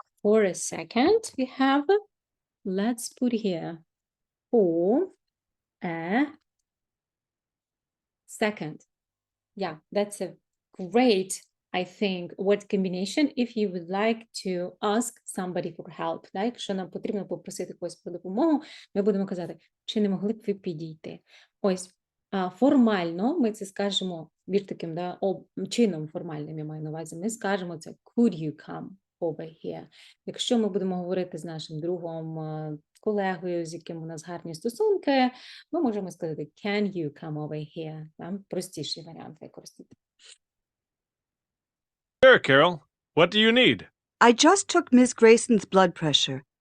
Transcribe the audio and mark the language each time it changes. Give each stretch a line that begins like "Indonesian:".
English: For a second, we have, let's put here, for a second. Yeah, that's a great, I think, word combination if you would like to ask somebody for help.
Ukrainian: Да? Якщо нам потрібно попросити когось про допомогу, ми будемо казати, чи не могли б ви підійти? Ось, формально ми це скажемо більш таким, да, чином формальним, я маю на увазі, ми скажемо це
English: could you come over here.
Ukrainian: Якщо ми будемо говорити з нашим другом, колегою, з яким у нас гарні стосунки, ми можемо сказати
English: can you come over here.
Ukrainian: Там простіший варіант використати.
English: Sure, Carol. What do you need? I just took Miss Grayson's blood pressure.